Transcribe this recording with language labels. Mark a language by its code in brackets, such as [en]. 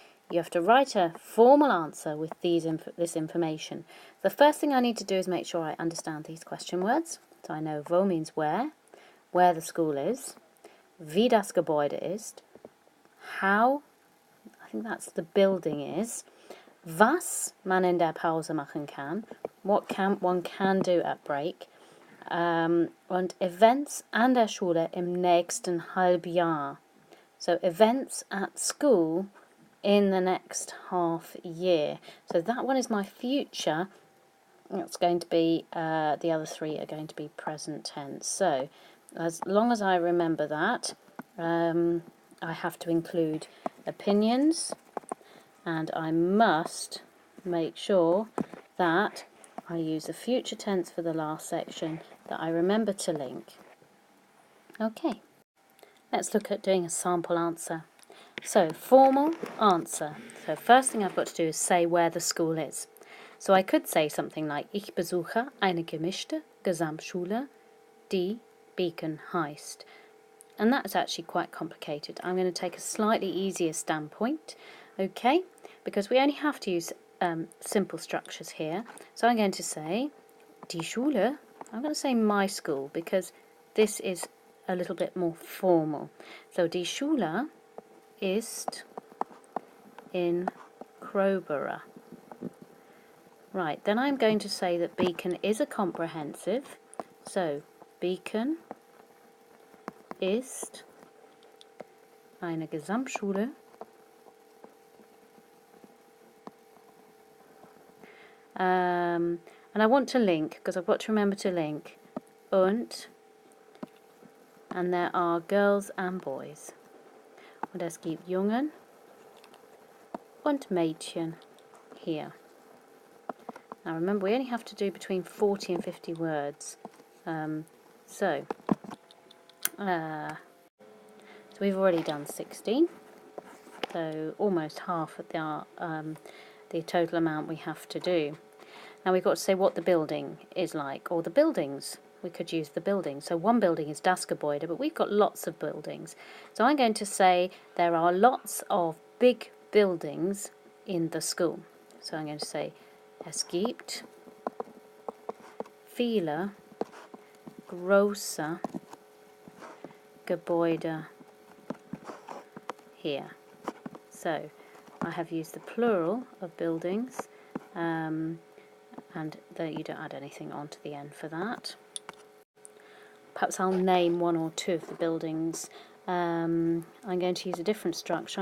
[en] You have to write a formal answer with this information. The first thing I need to do is make sure I understand these question words. So I know wo means where the school is, [de] wie das Gebäude ist, [en] how, I think that's the building is. [de] Was man in der Pause machen kann. [en] What one can do at break. [de] Und Events an der Schule im nächsten Halbjahr. [en] So events at school in the next half year. So that one is my future. That's going to be, the other three are going to be present tense. So as long as I remember that, I have to include opinions, and I must make sure that I use the future tense for the last section, that I remember to link. Okay, let's look at doing a sample answer. So, formal answer. So first thing I've got to do is say where the school is. So I could say something like, [de] Ich besuche eine gemischte Gesamtschule, die Beacon heißt. [en] And that's actually quite complicated. I'm going to take a slightly easier standpoint, okay, because we only have to use simple structures here. So I'm going to say, [de] die Schule, [en] I'm going to say my school, because this is a little bit more formal. So [de] die Schule ist in Crowborough. [en] Right, then I'm going to say that Beacon is a comprehensive. So, [de] Beacon ist eine Gesamtschule [en] and I want to link, because I've got to remember to link, and there are girls and boys. [de] Und es gibt Jungen und Mädchen [en] here. Now remember, we only have to do between 40 and 50 words. So we've already done 16. So almost half of the total amount we have to do. Now we've got to say what the building is like, or the buildings. We could use the building. So one building is [de] das Gebäude, [en] but we've got lots of buildings. So I'm going to say there are lots of big buildings in the school. So I'm going to say, [de] es gibt viele große Gebäude [en] here. So I have used the plural of buildings, and you don't add anything onto the end for that. Perhaps I'll name one or two of the buildings. I'm going to use a different structure.